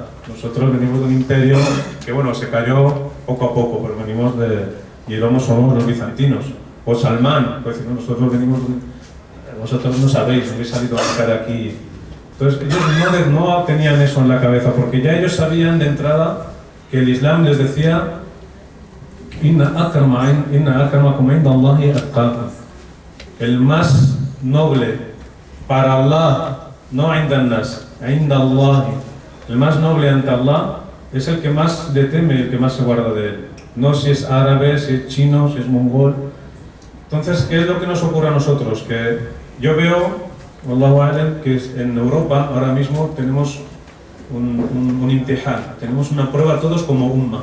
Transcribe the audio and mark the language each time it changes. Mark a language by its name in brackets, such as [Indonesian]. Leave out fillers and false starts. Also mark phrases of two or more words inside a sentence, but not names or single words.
[Spanish] Nosotros venimos de un imperio que, bueno, se cayó poco a poco, pero venimos y somos los bizantinos. O Salman puede decir, no, nosotros venimos vosotros no sabéis, habéis salido a buscar aquí. Entonces, ellos no tenían eso en la cabeza, porque ya ellos sabían de entrada que el Islam les decía [Arabic] إن أكرمكم عند الله أتقاكم. [Spanish] El más noble para Allah, no [Arabic] عند الناس, عند الله. [Spanish] El más noble ante Allah es el que más le teme, el que más se guarda de él. No si es árabe, si es chino, si es mongol. Entonces, ¿qué es lo que nos ocurre a nosotros? Que yo veo, [Arabic] والله أعلم, [Spanish] que en Europa ahora mismo tenemos un imtihan, tenemos una prueba todos como umma.